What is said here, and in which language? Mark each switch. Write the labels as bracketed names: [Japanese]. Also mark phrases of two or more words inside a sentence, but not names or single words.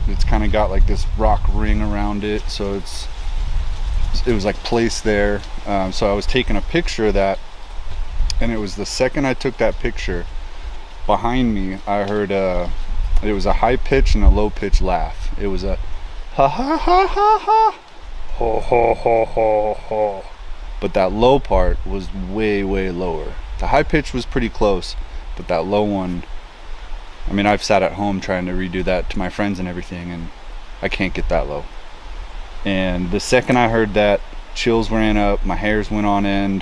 [English] It's kind of got like this rock ring around it, so it was like placed there. So I was taking a picture of that, and it was the second I took that picture, behind me I heard it was a high pitch and a low pitch laugh. It was a ha ha ha ha ha ho ho ho ho ho, but that low part was way lower. The high pitch was pretty close, but that low one, I mean, I've sat at home trying to redo that to my friends and everything, and I can't get that low. And the second I heard that, chills ran up, my hairs went on end.